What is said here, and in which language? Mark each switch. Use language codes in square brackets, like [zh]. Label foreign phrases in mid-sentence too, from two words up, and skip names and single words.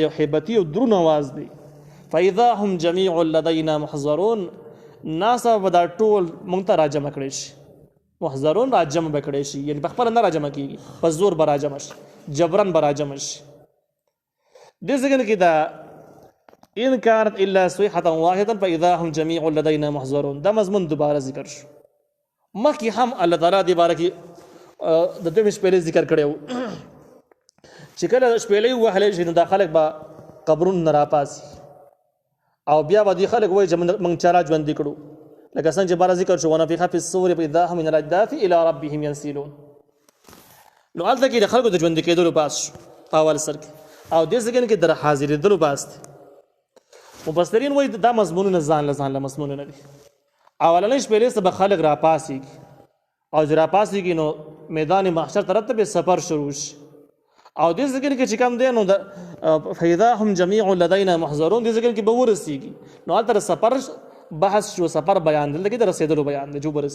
[ps] یو هیبتي او دروند اواز دی [ar] فاذا هم جمیع لدینا محضرون [ps] ناڅاپه به دا ټول موږ ته راجمع کړی شي محضرون راجمع به کړی شي یعنې پخپله نه راجمع کېږي په زور به راجمع شي جبرن به راجمع شي دې ځای کې دا [ar] ان كانت الا صيحه واحده فاذا هم جميع لدينا محضرون [ps] دا مضمون دوباره ذکر شو مخکې هم الله تعالی دې باره کې د دویمې شپېلې ذکر کړی و چې کله شپېلۍ ووهلی شي نو دا خلک به قبرونو نه راپاڅي او بیا به دې خلک وایي چې موږ چا را ژوندي کړو لکه څنګه چې باره ذکر شو [ar] ونفخ فی الصور فاذا هم من الاجداث الى ربهم ينسلون [ps] نو هلته کې د خلکو د ژوندي کېدلو باس شو په اول سر کې او دې ځای کې در حاضرېدلو باس دی مفسرین وایي دا مضمونونه ځان له مضمونونه دي اولنۍ شپېلې څخه به خلک راپاڅېږي او چې راپاڅېږي نو میدان محشر طرف ته به سفر شروع شي او دې ځای کې چې کوم دی نو د [ar] فاذا هم جمیع لدینا محضرون [ps] دې ځای کې به ورسېږي نو هلته سفر بحث شو سفر بیان دی لکه د رسیدلو بیان دی جو